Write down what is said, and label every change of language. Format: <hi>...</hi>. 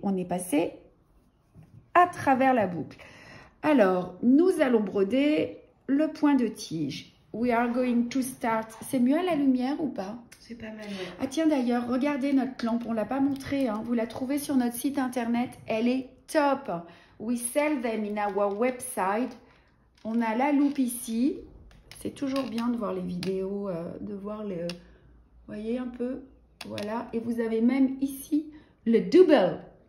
<fr>On est passé à travers la boucle. Alors, nous allons broder le point de tige.</fr> <en>We are going to start.</en> <fr>C'est mieux à la lumière ou pas? C'est pas mal, ouais. Ah tiens d'ailleurs, regardez notre lampe, on ne l'a pas montrée, hein. Vous la trouvez sur notre site internet, elle est top.</fr> <en>We sell them in our website.</en> <fr>On a la loupe ici. C'est toujours bien de voir les vidéos, de voir le... Vous voyez un peu? Voilà. Et vous avez même ici le double.</fr>